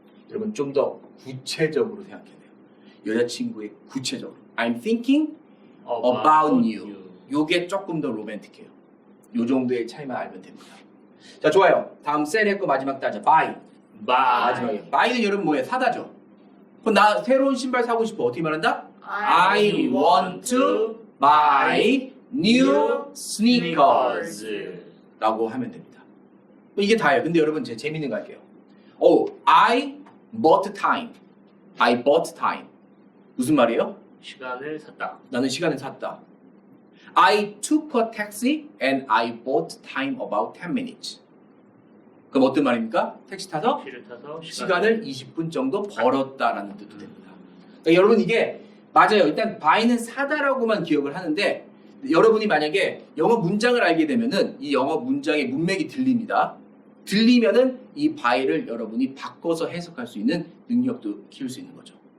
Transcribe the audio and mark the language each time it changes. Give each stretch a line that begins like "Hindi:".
Korean: 여러분 좀 더 구체적으로 생각해야 돼요. 여자친구의 구체적으로
English: I'm thinking about you.
Korean: 요게 조금 더 로맨틱해요. 요 정도의 차이만 알면 됩니다. 자, 좋아요. 다음 셀의 거 마지막 따자. buy. 마지막에. buy는 여러분 뭐예요? 사다죠. 그럼 나 새로운 신발 사고 싶어. 어떻게 말한다?
English: I want to buy new sneakers.
Korean: 라고 하면 됩니다. 이게 다예요. 근데 여러분 제 재밌는 거 할게요.
English: I bought time. I bought time.
Korean: 무슨 말이에요? 시간을 샀다. 나는 시간을 샀다.
English: I took a taxi and I bought time about 10 minutes.
Korean: 그럼 어떤 말입니까? 택시 타서 택시를 타서 시간을 20분 정도 벌었다라는 뜻도 됩니다. 그러니까 여러분 이게 맞아요. 일단 buy는 사다라고만 기억을 하는데 여러분이 만약에 영어 문장을 알게 되면은 이 영어 문장의 문맥이 들립니다. 들리면은 이 buy를 여러분이 바꿔서 해석할 수 있는 능력도 키울 수 있는 거죠.